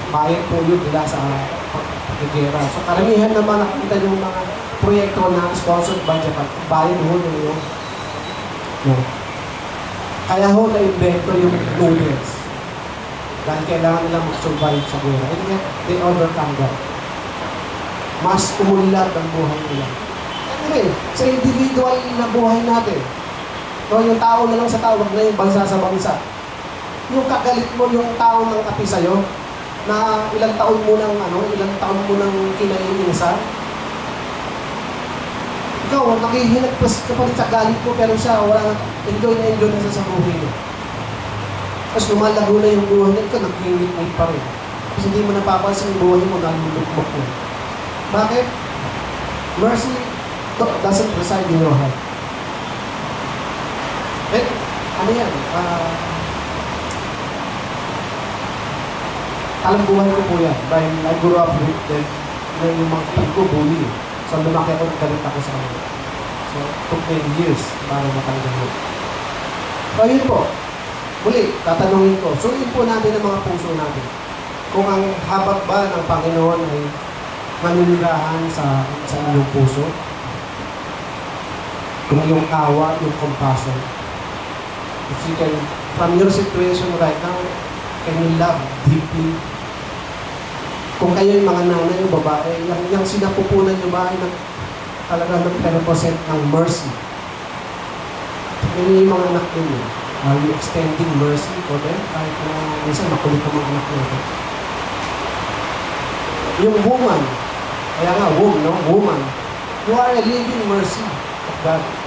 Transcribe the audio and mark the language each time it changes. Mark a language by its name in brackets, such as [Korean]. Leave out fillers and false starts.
[Filipino] Bayad po yun nila sa pagkikira. So karamihan naman nakikita yung mga proyekto na [English] sponsored by Japan. [Filipino] Bayad ho nyo yun. No. Kaya ho na-invento yung noodles. Dahil kailangan nila mag-survive sa gera. [English] And yet, they overcome that. [Filipino] Mas umunlad ang buhay nila. Anyway, sa individual na buhay natin, no, yung tao na lang sa tao, wag na yung bansa sa bansa. Yung kagalit mo, yung tao ng kapi sa'yo, na ilang taon mo nang kinaiinisan. Ikaw, nakihinagpas ka pa rin sa galit mo, pero siya, enjoy na siya sa buhay mo. Tapos lumalago na yung buhay niya, ikaw, nagkingit-ngit pa rin. Tapos hindi mo napapansin yung buhay mo, nalulukmok mo. Bakit? [English] Mercy doesn't reside in your heart. [Filipino] Eh, ano yan? Alam buhay ko po yan. Dahil [English] I grew up with them. [Filipino] Yung mga kapatid ko, bully. So, lumaki ako, galit ako sa kanila. So, [English] took me years [Filipino] para matanggal mo. So, yun po. Muli, tatanungin ko. Suriin po natin ang mga puso natin. Kung ang habag ba ng Panginoon ay manunirahan sa inyong puso. Kung yung awa, yung compassion. [English] If you can, from your situation right now, can you love deeply? [Filipino] Kung kayo yung mga nanay o babae, yung sinapupunan nyo ba ay talaga nag-represent ng mercy? Yan yung mga anak ninyo. [English] Are you extending mercy for them? [Filipino] Kahit na minsan makulit ang mga anak nyo. [English] Yung woman, [Filipino] kaya nga, [English] woman, you are a living mercy of God.